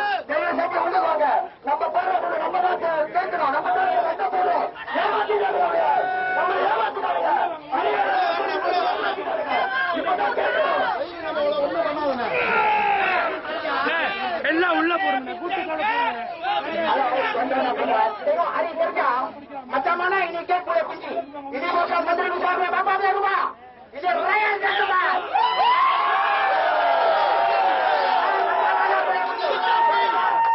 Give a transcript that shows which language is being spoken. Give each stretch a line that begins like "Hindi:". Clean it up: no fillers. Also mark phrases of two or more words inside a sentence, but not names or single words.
Tamil: தயவு செஞ்சு உள்ளுக்கு வாங்க. நம்ம போடுறது நம்ம தான் கேட்கணும், நம்ம தான் என்ன போடுறோம். ஏமாத்திட்டாங்க, நம்ம ஏமாத்திட்டாங்க. எல்லாம் உள்ள போடுங்க,
Malay: macam mana ini kek boleh kunci? Ini bukan menteri besarnya bapaknya rumah. Ini rakyat yang rumah.